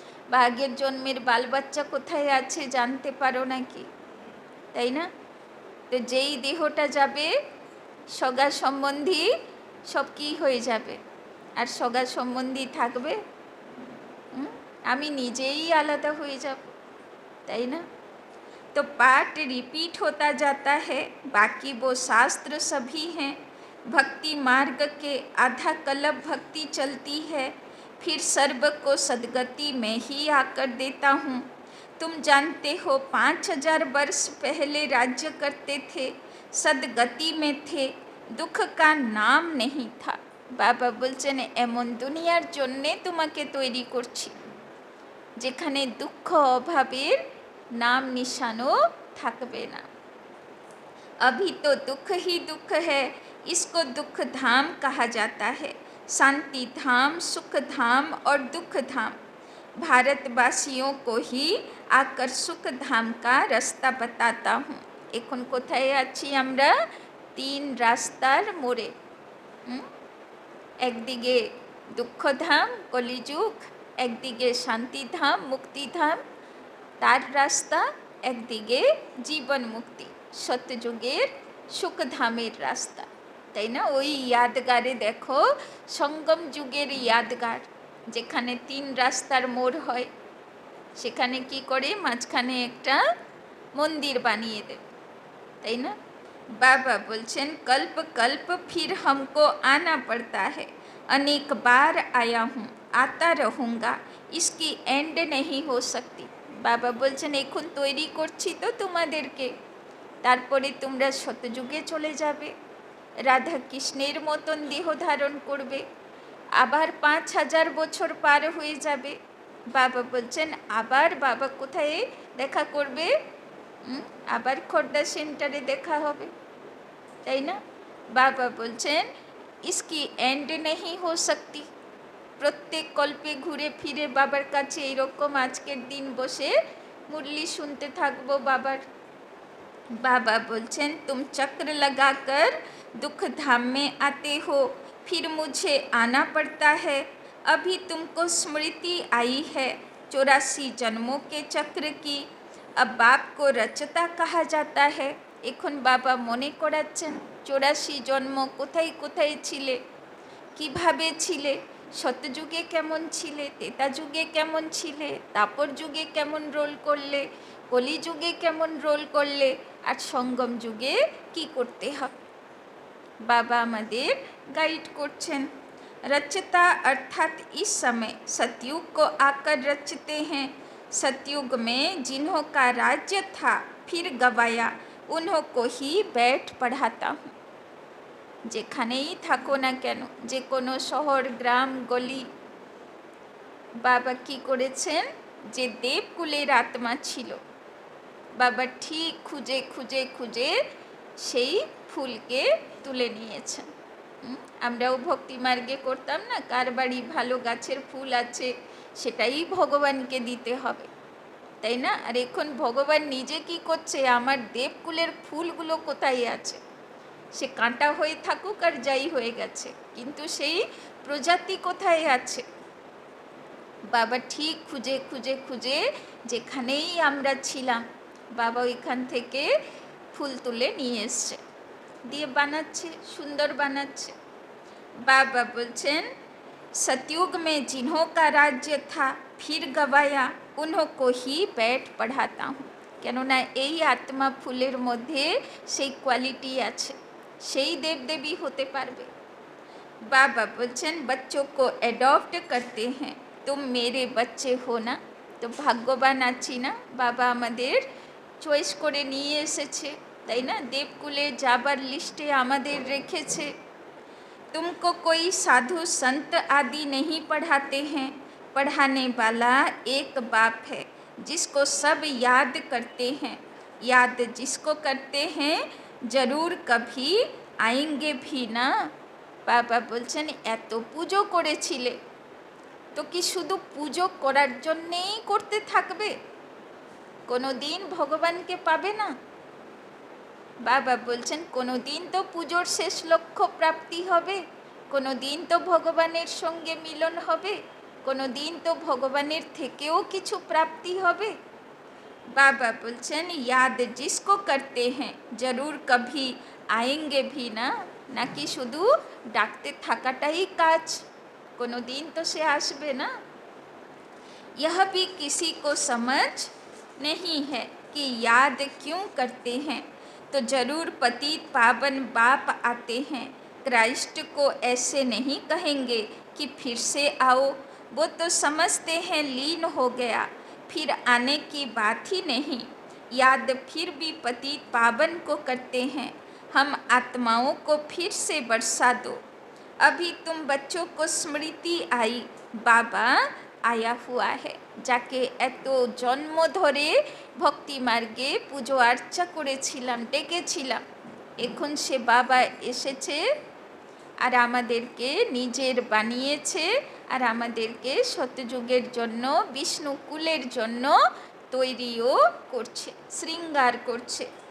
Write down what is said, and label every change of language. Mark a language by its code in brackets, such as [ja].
[bn] বা আগের জন্মের বাল বাচ্চা কোথায় আছে জানতে পারো নাকি, তাই না? তো যেই দেহটা যাবে সগা সম্বন্ধী সব কি হয়ে যাবে, আর সগা সম্বন্ধী থাকবে? আমি নিজেই আলাদা হয়ে যাব, তাই না? [hi] तो पाठ रिपीट होता जाता है, बाकी वो शास्त्र सभी हैं। भक्ति मार्ग के आधा कल्प भक्ति चलती है, फिर सर्व को सदगति में ही आकर देता हूँ। तुम जानते हो 5000 वर्ष पहले राज्य करते थे, सदगति में थे, दुख का नाम नहीं था। [bn] बाबा बोलছেন এমন দুনিয়ার জন্যে তোমাকে তৈরি করছি যেখানে দুঃখ অভাবের नाम निशानो थकबे ना। [hi] अभी तो दुख ही दुख है, इसको दुख धाम कहा जाता है। शांति धाम, सुख धाम और दुख धाम। भारतवासियों को ही आकर सुख धाम का रास्ता बताता हूँ। [bn] এখন কোথায় আছি আমরা? 3 রাস্তার মোড়ে। একদিকে দুঃখধাম কলিযুগ, একদিকে শান্তিধাম মুক্তিধাম, তার রাস্তা একদিকে জীবন মুক্তি সত্যযুগের সুখধামের রাস্তা, তাই না? ওই ইয়াদগারে দেখো সঙ্গম যুগের ইয়াদগার, যেখানে 3 রাস্তার মোড় হয়, সেখানে কি করে মাঝখানে একটা মন্দির বানিয়ে দেবে, তাই না? बाबा बोलছেন [hi] कल्प कल्प फिर हमको आना पड़ता है, अनेक बार आया हूँ, आता रहूँगा, इसकी एंड नहीं हो सकती। [bn] বাবা বলছেন এখন তৈরি করছি তো তোমাদেরকে, তারপরে তোমরা শতযুগে চলে যাবে, রাধা কৃষ্ণের মতন দেহ ধারণ করবে, আবার 5000 বছর পার হয়ে যাবে। বাবা বলছেন আবার বাবা কোথায় দেখা করবে? আবার খোর্দা সেন্টারে দেখা হবে, তাই না? বাবা বলছেন [hi] ইসকি এন্ড নেহি হো সকতি। [bn] প্রত্যেক কল্পে ঘুরে ফিরে বাবার কাছে এইরকম আজকের দিন বসে মুরলি শুনতে থাকবো বাবার। बाबा बोलছেন [hi] तुम चक्र लगाकर दुख धाम में आते हो, फिर मुझे आना पड़ता है। अभी तुमको स्मृति आई है 84 जन्मों के चक्र की, अब बाप को रचता कहा जाता है। [bn] এখন বাবা মনে করাচ্ছেন 84 জন্ম কোথায় কোথায় ছিলে, কিভাবে ছিলে, সত্যযুগে কেমন ছিলে, ত্রেতা যুগে কেমন ছিলে, তাপর যুগে কেমন রোল করলে, কলিযুগে কেমন রোল করলে, আর সঙ্গম যুগে কি করতে হবে। বাবা আমাদের গাইড করছেন। [hi] रचता अर्थात इस समय सतयुग को आकर रचते हैं। सतयुग में जिन्हों का राज्य था फिर गवाया, उन्हों को ही बैठ पढ़ाता हूँ। [bn] যেখানেই থাকো না কেন, যে কোনো শহর গ্রাম গলি, বাবা কি করেছেন? যে দেবকুলের আত্মা ছিল, বাবা ঠিক খুঁজে খুঁজে খুঁজে সেই ফুলকে তুলে নিয়েছেন। আমরাও ভক্তি মার্গে করতাম না, কার বাড়ি ভালো গাছের ফুল আছে সেটাই ভগবানকে দিতে হবে, তাই না? আর এখন ভগবান নিজে কি করছে? আমার দেবকুলের ফুলগুলো কোথায় আছে? সে কাঁটা হয়ে থাকুক আর যাই হয়ে গেছে, কিন্তু সেই প্রজাতি কোথায় আছে? বাবা ঠিক খুঁজে খুঁজে খুঁজে যেখানেই আমরা ছিলাম, বাবা ওইখান থেকে ফুল তুলে নিয়ে এসছে, দিয়ে বানাচ্ছে, সুন্দর বানাচ্ছে। बाबा बोलছেন [hi] सतयुग में जिन्हों का राज्य था फिर गवाया, उन्हों को ही बैठ पढ़ाता हूँ। [bn] কেননা এই আত্মা ফুলের মধ্যে সেই কোয়ালিটি আছে, সেই দেবদেবী হতে পারবে। বাবা বলছেন [hi] बच्चों को एडॉप्ट करते हैं, तुम मेरे बच्चे हो ना। [bn] তো ভাগ্যবান আছি না, বাবা আমাদের চয়েস করে নিয়ে এসেছে, তাই না? দেবকুলে যাবার লিস্টে আমাদের রেখেছে। [hi] तुमको कोई साधु संत आदि नहीं पढ़ाते हैं, पढ़ाने वाला एक बाप है जिसको सब याद करते हैं। याद जिसको करते हैं जरूर कभी आएंगे भी ना। [bn] বাবা বলছেন এত পুজো করেছিলে তো কি শুধু পুজো করার জন্যেই করতে থাকবে? কোনো দিন ভগবানকে পাবে না। বাবা বলছেন কোনো দিন তো পুজোর শেষ লক্ষ্য প্রাপ্তি হবে, কোনো দিন তো ভগবানের সঙ্গে মিলন হবে, কোনো দিন তো ভগবানের থেকেও কিছু প্রাপ্তি হবে। বাবা বলছেন [hi] याद जिसको करते हैं जरूर कभी आएंगे भी ना। [bn] নাকি শুধু ডাকতে থাকাটাই কাজ, কোনো দিন তো সে আসবে না। [hi] यह भी किसी को समझ नहीं है कि याद क्यों करते हैं, तो जरूर पतित पावन बाप आते हैं। क्राइस्ट को ऐसे नहीं कहेंगे कि फिर से आओ, वो तो समझते हैं लीन हो गया, फिर आने की बात ही नहीं। याद फिर भी पतित पावन को करते हैं, हम आत्माओं को फिर से बरसा दो। अभी तुम बच्चों को स्मृति आई, बाबा आया हुआ है। [bn] যাকে এত জন্ম ধরে ভক্তি মার্গে পুজো আর্চা করেছিলাম, ডেকেছিলাম, এখন সে বাবা এসেছে আর আমাদেরকে নিজের বানিয়েছে আর আমাদেরকে সত্যযুগের জন্য বিষ্ণু কুলের জন্য তৈরিও করছে, শৃঙ্গার করছে।